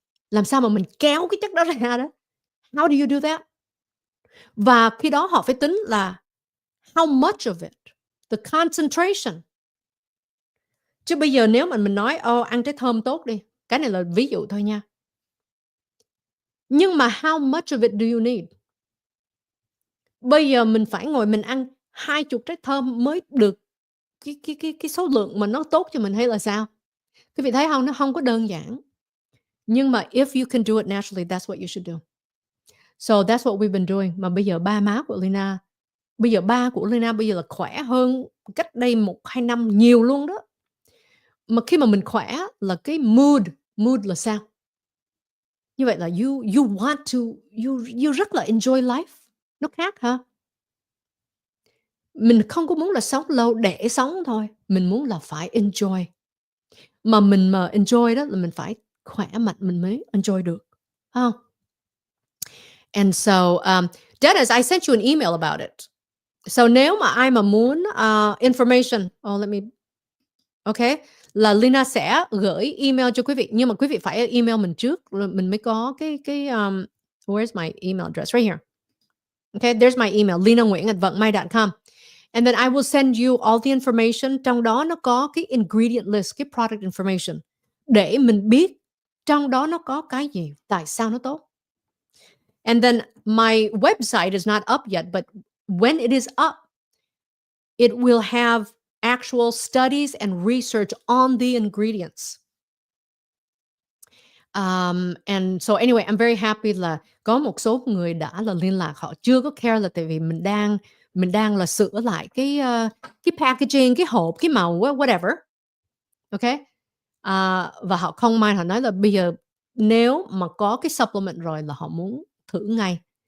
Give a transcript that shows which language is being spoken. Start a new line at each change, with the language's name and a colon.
Vietnamese: Làm sao mà mình kéo cái chất đó ra đó?
English: How do you do that?
Vietnamese: Và khi đó họ phải tính là
English: how much of it, the concentration.
Vietnamese: Chứ bây giờ nếu mà mình nói, ăn trái thơm tốt đi, cái này là ví dụ thôi nha. Nhưng mà
English: how much of it do you need?
Vietnamese: Bây giờ mình phải ngồi mình ăn 20 trái thơm mới được cái số lượng mà nó tốt cho mình hay là sao? Quý vị thấy hông? Nó hông có đơn giản. Nhưng mà
English: if you can do it naturally, that's what you should do. So that's what we've been doing.
Vietnamese: Mà bây giờ ba của Leyna bây giờ là khỏe hơn cách đây 1-2 năm nhiều luôn đó. Mà khi mà mình khỏe là cái mood là sao? Như vậy là
English: you want to, you
Vietnamese: rất là
English: enjoy life.
Vietnamese: Nó khác hả? Mình không có muốn là sống lâu để sống thôi, mình muốn là phải enjoy. Mà mình mà enjoy đó là mình phải khỏe mạnh mình mới enjoy được, phải hông?
English: And so, Dennis, I sent you an email about it.
Vietnamese: So nếu mà ai mà muốn, information, okay, là Leyna sẽ gửi email cho quý vị, nhưng mà quý vị phải email mình trước rồi mình mới có
English: where's my email address? Right here. Okay, there's my email, LeynaNguyen@vận may.com. And then I will send you all the information.
Vietnamese: Trong đó nó có cái ingredient list, cái product information để mình biết trong đó nó có cái gì, tại sao nó tốt.
English: And then my website is not up yet, but when it is up, it will have actual studies and research on the ingredients. And so anyway, I'm very happy
Vietnamese: là có một số người đã là liên lạc, họ chưa có care là tại vì mình đang là sửa lại cái packaging, cái hộp, cái màu, whatever. Okay? Và họ không mind, họ nói là bây giờ nếu mà có cái supplement rồi là họ muốn thử ngay.